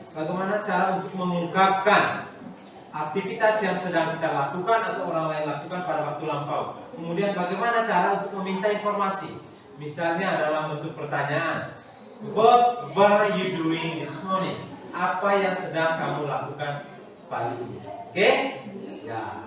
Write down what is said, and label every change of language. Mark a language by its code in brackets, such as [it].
[id] Bagaimana cara untuk mengungkapkan aktivitas yang sedang kita lakukan atau orang lain lakukan pada waktu lampau. Kemudian bagaimana cara untuk meminta informasi. Misalnya adalah bentuk pertanyaan. [en] What were you doing this morning? [id] Apa yang sedang kamu lakukan pagi ini? Oke? Ya.